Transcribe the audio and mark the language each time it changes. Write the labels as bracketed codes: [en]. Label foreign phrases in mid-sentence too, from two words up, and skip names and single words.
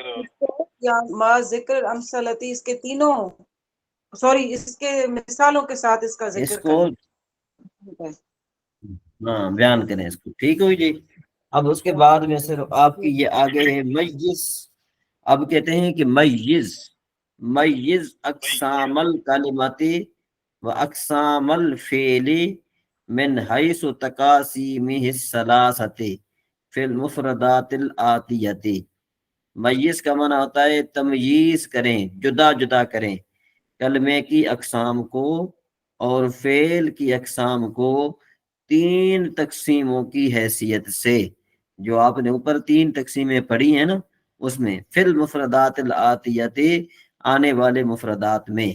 [ur] یا [ar] مع ذکر الامثلۃ، [ur] اس کے تینوں، سوری اس کے مثالوں کے ساتھ اس کا اس ذکر کو کریں۔ ہاں بیان کریں اس کو۔ ٹھیک ہوئی جی؟ اب اس کے بعد میں صرف آپ کی یہ آگے ہے میز۔ اب کہتے ہیں کہ [ar] میز اقسام الکلمات و اقسام الفعل من حیث تقاسیمہ الثلاثۃ فی المفردات الآتیۃ۔ [ur] میز کا معنی ہوتا ہے تمییز کریں، جدا جدا کریں کلمے کی اقسام کو اور فعل کی اقسام کو 3 تقسیموں کی حیثیت سے، جو آپ نے اوپر 3 تقسیمیں پڑھی ہیں نا، اس میں [ar] فی المفردات الآتیۃ، [ur] آنے والے مفردات میں۔